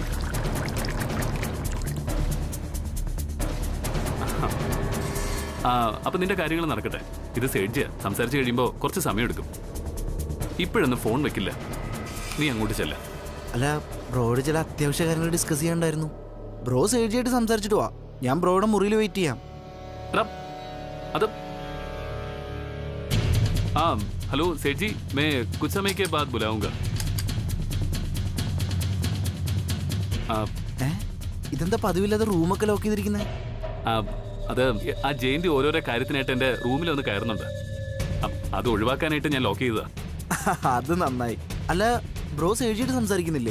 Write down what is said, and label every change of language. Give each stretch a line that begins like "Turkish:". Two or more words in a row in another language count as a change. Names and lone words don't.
Malayalam: അപ്പൊ നിന്റെ കാര്യങ്ങൾ നടക്കട്ടെ. ഇത് സേഡ്ജിയാ, സംസാരിച്ച് കഴിയുമ്പോ കുറച്ച് സമയം എടുക്കും. ഇപ്പോഴൊന്നും ഫോൺ വെക്കില്ല, നീ അങ്ങോട്ട് ചെല്ല. അല്ല, ബ്രോയോട് ചില അത്യാവശ്യ കാര്യങ്ങൾ ഡിസ്കസ് ചെയ്യാണ്ടായിരുന്നു. ബ്രോ സേഡ്ജിയായിട്ട് സംസാരിച്ചിട്ട് വാ, ഞാൻ ബ്രോയുടെ മുറിയിൽ വെയിറ്റ് ചെയ്യാം.
Hindi: അത് हेलो सेठ जी, मैं कुछ समय के बाद बुलाऊंगा.
Malayalam: ഇതെന്താ പതിവില്ലാതെ റൂമൊക്കെ ലോക്ക് ചെയ്തിരിക്കുന്നത്? അത് ആ ജയന്തി ഓരോരോ കാര്യത്തിനായിട്ട് എന്റെ റൂമിൽ ഒന്ന് കയറുന്നുണ്ട്. അത് ഒഴിവാക്കാനായിട്ട് ഞാൻ ലോക്ക് ചെയ്തതാ. അത് നന്നായി. അല്ല, ബ്രോ സേഡ്ജിയായിട്ട് സംസാരിക്കുന്നില്ലേ?